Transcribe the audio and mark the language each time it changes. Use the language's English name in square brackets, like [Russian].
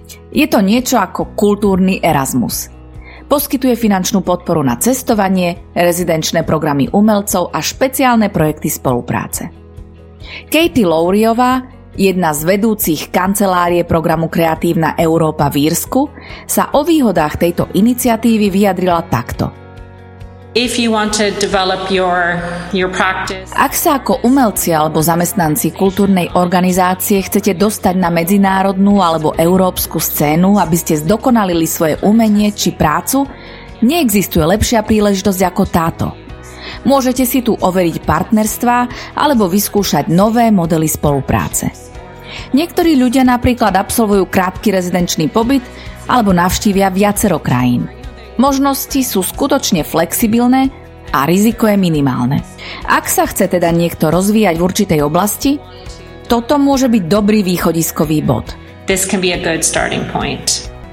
[Slovak] Je to niečo ako kultúrny Erasmus. Poskytuje finančnú podporu na cestovanie, rezidenčné programy umelcov a špeciálne projekty spolupráce. Katie Lowryová, jedna z vedúcich kancelárie programu Kreatívna Európa v Írsku, sa o výhodách tejto iniciatívy vyjadrila takto. [English] If you want to develop your practice... [Slovak] Ak sa ako umelci alebo zamestnanci kultúrnej organizácie chcete dostať na medzinárodnú alebo európsku scénu, aby ste zdokonalili svoje umenie či prácu, neexistuje lepšia príležitosť ako táto. Môžete si tu overiť partnerstvá alebo vyskúšať nové modely spolupráce. Niektorí ľudia napríklad absolvujú krátky rezidenčný pobyt alebo navštívia viacero krajín. Možnosti sú skutočne flexibilné a riziko je minimálne. Ak sa chce teda niekto rozvíjať v určitej oblasti, toto môže byť dobrý východiskový bod. [English] This can be a good starting point.